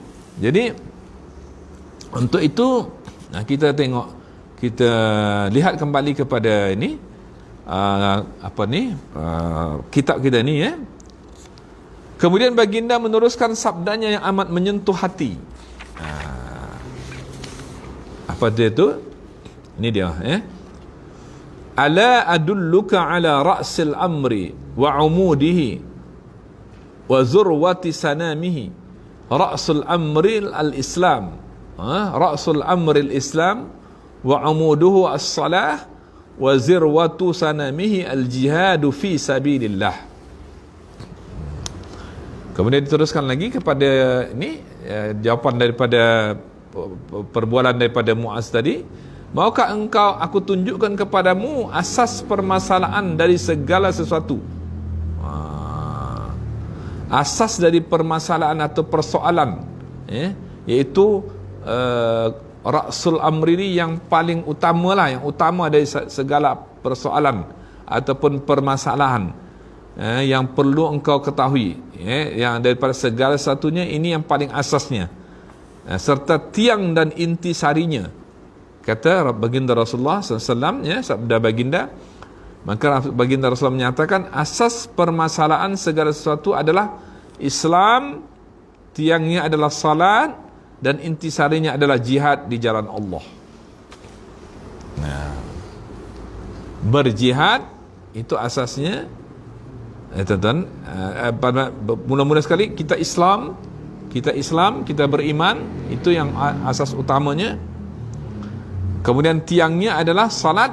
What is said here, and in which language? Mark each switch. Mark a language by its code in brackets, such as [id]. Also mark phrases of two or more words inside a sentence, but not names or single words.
[ms] Jadi untuk itu kita lihat kembali kepada ini kitab kita ni ya. Kemudian baginda meneruskan sabdanya yang amat menyentuh hati. Apa dia tu? Ini dia, [ar] ألا أدلك على رأس الأمر وعموده وذروة سنامه. رأس الأمر الإسلام. رأس الأمر الإسلام وعموده الصلاة وذروة سنامه الجهاد في سبيل الله. [ms] Kemudian diteruskan lagi kepada ini jawapan daripada perbualan daripada Muaz tadi. Maukah engkau aku tunjukkan kepadamu asas permasalahan dari segala sesuatu? Asas dari permasalahan atau persoalan, iaitu Ra'sul Amri ini yang paling utama lah, yang utama dari segala persoalan ataupun permasalahan yang perlu engkau ketahui, yang daripada segala satunya ini yang paling asasnya, serta tiang dan intisarinya. Kata baginda Rasulullah SAW, sabda baginda, maka baginda Rasulullah menyatakan asas permasalahan segala sesuatu adalah Islam, tiangnya adalah salat, dan intisarinya adalah jihad di jalan Allah. Berjihad itu asasnya, tuan-tuan, mula-mula sekali kita Islam, kita beriman, itu yang asas utamanya. Kemudian tiangnya adalah salat.